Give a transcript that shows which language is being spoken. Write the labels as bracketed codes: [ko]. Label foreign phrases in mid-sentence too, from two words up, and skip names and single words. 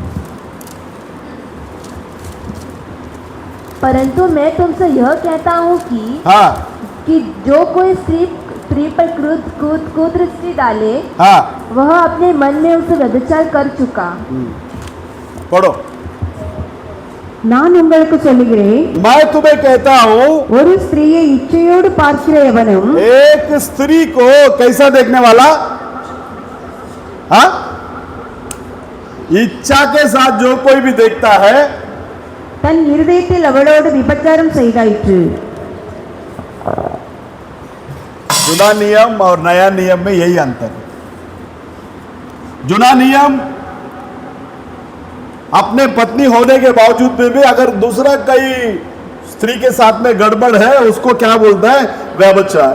[hi] परंतु मैं तुमसे यह कहता हूँ कि जो कोई स्त्री पर कुदृष्टि डाले, वह अपने मन में उसे व्यभिचार कर चुका। पढ़ो। [ta] நான் உங்களுக்கு சொல்லுகிறேன், [hi] मैं तुम्हें कहता हूँ, [ta] ஒரு ஸ்திரீயை இச்சையோடு பார்க்கிற எவனும், [hi] एक स्त्री को कैसा देखने वाला, इच्छा के साथ जो कोई भी देखता है, [ta] தன் இருதயத்தில் அவளோடு விபச்சாரம் செய்தாயிற்று। [hi] जुना नियम और नया नियम में यही अंतर है। जुना नियम अपने पत्नी होने के बावजूद भी अगर दूसरा कई स्त्री के साथ में गड़बड़ है उसको क्या बोलता है, व्यभिचार।